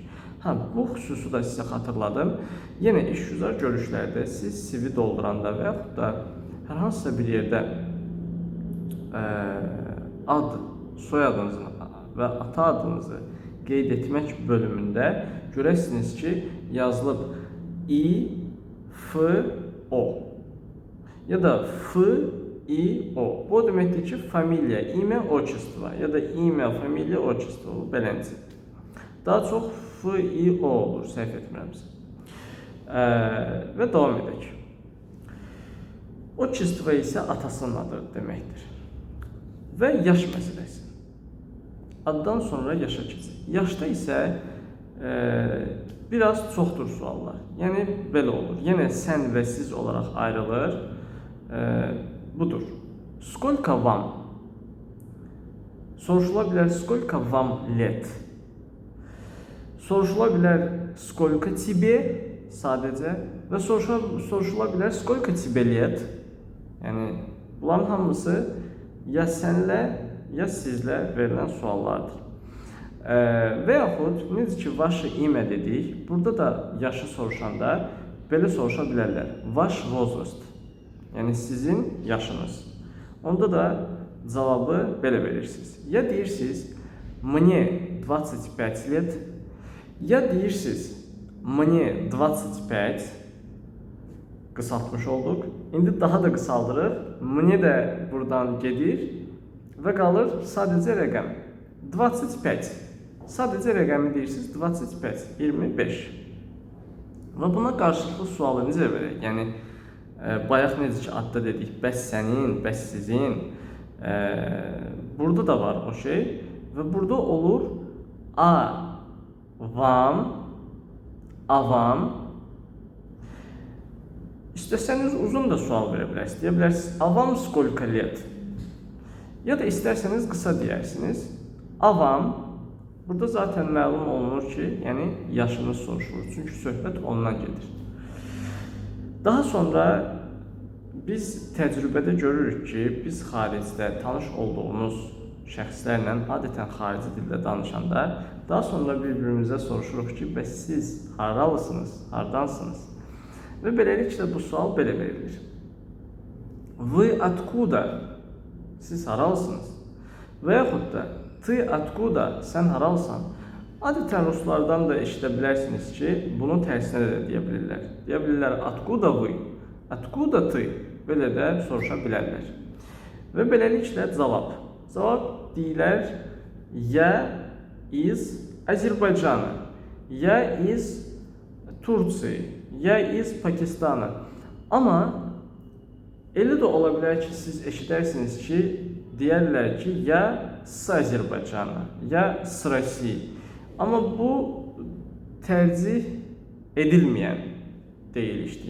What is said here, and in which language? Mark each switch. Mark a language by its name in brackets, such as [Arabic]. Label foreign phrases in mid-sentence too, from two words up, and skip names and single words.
[Azerbaijani] Bu xüsusu da sizə xatırladım. Yenə işgüzar görüşlərdə siz CV dolduranda və yaxud da hər hansısa bir yerdə ad, soyadınızı və ata adınızı qeyd etmək bölümündə görəsiniz ki, yazılıb I, F, O ya da F, I, O. Bu deməkdir ki, familiya, [Russian] имя, отчество [Azerbaijani] ya da [Russian] имя, фамилия, отчество beləncə. [Azerbaijani] Daha çox F, I, O olur, səhv etmirəmsə. Və davam edək. Отчество isə atasının adı deməkdir. Və yaş məsələsi. Addan sonra yaşa keçək. Yaşda isə biraz çoxdur suallar. Yəni, belə olur. Yenə sən və siz olaraq ayrılır. Budur. [Russian] Сколько вам? [Azerbaijani] Soruşula bilər, [Russian] сколько вам лет? [Azerbaijani] Soruşula bilər, [Russian] сколько тебе, [Azerbaijani] sadəcə, və soruşula bilər, [Russian] сколько тебе лет? [Azerbaijani] Yəni, bunların hamısı ya sənlə, ya sizlə verilən suallardır. Və yaxud necə ki, [Russian] ваше имя [Azerbaijani] dedik, burada da yaşı soruşanda belə soruşa bilərlər. [Russian] Ваш возраст, [Azerbaijani] yəni sizin yaşınız. Onda da cavabı belə verirsiniz. Ya deyirsiniz, [Russian] мне 25 лет, [Azerbaijani] ya deyirsiniz, мне 25, qısaltmış olduq. İndi daha da qısaldırıq. Мне də buradan gedir və qalır sadəcə rəqəm 25. Sadəcə rəqəmi deyirsiniz 25, 25. Və buna qarşılıqlı sualı necə verək? Yəni, bayaq necə ki, adda dedik, bəs sənin, bəs sizin. Burada da var o şey. Və burada olur [Russian] а, вам, [Azerbaijani] avam. İstəsəniz uzun da sual verə bilərsiniz. Deyə bilərsiniz, [Russian] а вам сколько лет? [Azerbaijani] Ya da istərsəniz qısa deyərsiniz. Avam, burada zaten məlum olunur ki, yəni yaşınız soruşulur. Çünki söhbət ondan gedir. Daha sonra biz təcrübədə görürük ki, biz xaricdə tanış olduğumuz şəxslərlə adətən xarici dildə danışanda daha sonra bir-birimizə soruşuruq ki, bəs siz haralısınız, hardansınız? Və beləliklə bu sual belə verilir. [Russian] Вы откуда? [Azerbaijani] Siz haralısınız? Və yaxud da [Russian] ты откуда? [Azerbaijani] Sən haralsan? Adətən ruslardan da eşidə bilərsiniz ki, bunun tərsinə də deyə bilirlər. Deyə bilirlər, [Russian] откуда вы? Откуда ты? [Azerbaijani] Belə də soruşa bilərlər. Və beləliklə cavab. Cavab deyilər, [Russian] я из Азербайджана, я из Турции, я из Пакистана. [Azerbaijani] Amma elə də ola bilər ki, siz eşidərsiniz ki, deyərlər ki, [Russian] я с Азербайджана, я с России. [Azerbaijani] Amma bu tərcih edilməyən deyilişdir.